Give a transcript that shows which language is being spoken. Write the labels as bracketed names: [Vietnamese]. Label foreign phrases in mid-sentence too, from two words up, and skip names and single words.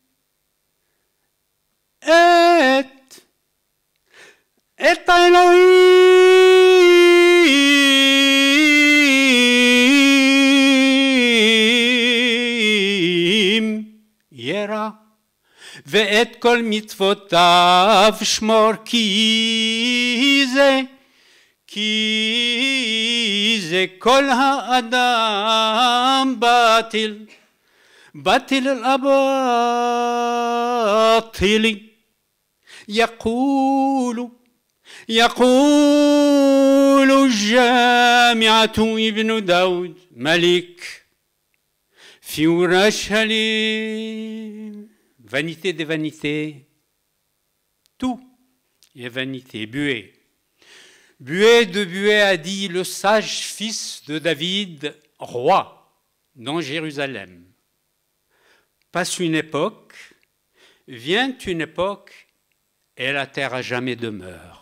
[Hebrew] את האלוהים ירא ואת כל מצוותיו שמור כי זה כל האדם [Arabic] باطل الأباطل يقول الجامعة ابن داود ملك في أورشليم. [French] Vanité des vanités, tout est vanité. Buée. Buée de Buée a dit le sage fils de David, roi dans Jérusalem. Passe une époque, vient une époque, et la terre à jamais demeure.